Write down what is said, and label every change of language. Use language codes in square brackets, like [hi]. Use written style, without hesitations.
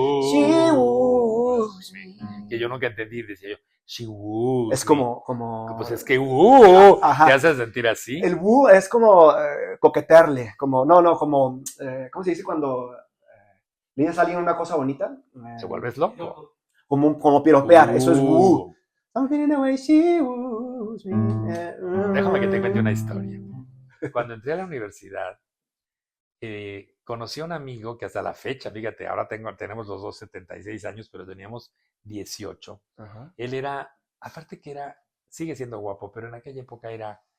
[en] She woos me. [es] Que yo nunca entendí, decía yo. [en] She woos. [es] Es como. Pues es que te hace sentir así. El woo es como coquetearle, como como ¿cómo se dice cuando le dices a alguien una cosa bonita? ¿Se vuelves loco? Como piropear, eso es woo. [en] Something in the way she woos me. [es] Déjame que te cuente una historia. Cuando entré a la universidad, conocí a un amigo que hasta la fecha, fíjate, ahora tenemos los dos 76 años, pero teníamos 18. Él era, aparte que sigue siendo guapo, pero en aquella época era...